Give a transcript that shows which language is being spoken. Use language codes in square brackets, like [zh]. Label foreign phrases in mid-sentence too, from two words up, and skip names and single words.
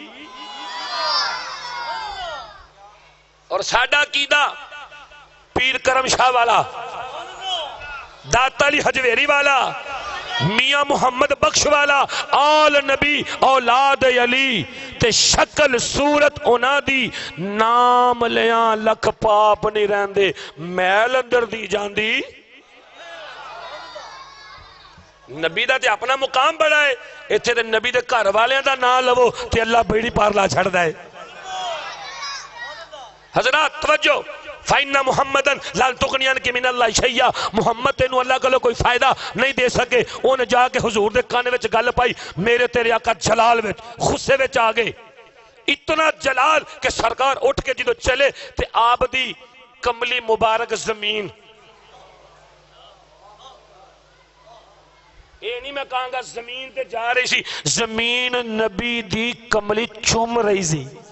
[pa] اور ساڈا عقیدہ پیر کرم شاہ والا، داتا علی حجویری والا، میاں محمد بخش والا، آل نبی اولاد علی تے شکل صورت اونا دی، نام لیاں لکھ پاپ نہیں رہندے، میل اندر دی جاندی۔ نبی دا تے اپنا مقام بڑا ہے، ایتھے تے نبی دے گھر والیاں دا نام لو تے اللہ بیڑی پار لا چھڑ دے۔ حضرات توجہ، [ar] فَإِنَّ مُحَمَّدًا لَن تُغْنِيَ عَنْكَ مِنَ اللَّهِ شَيْئًا، [pa] محمد تینوں اللہ کولوں کوئی فائدہ نہیں دے سکے۔ انہیں جا کے حضور دے کانے وچ گل پائی، میرے تیرے آقا جلال وچ غصے وچ آگے، اتنا جلال کہ سرکار اٹھ کے جدو چلے تے آپ دی کملی مبارک زمین، اے نہیں میں کہاں گا زمین تے جا رہی سی، زمین نبی دی کملی چوم رہی سی۔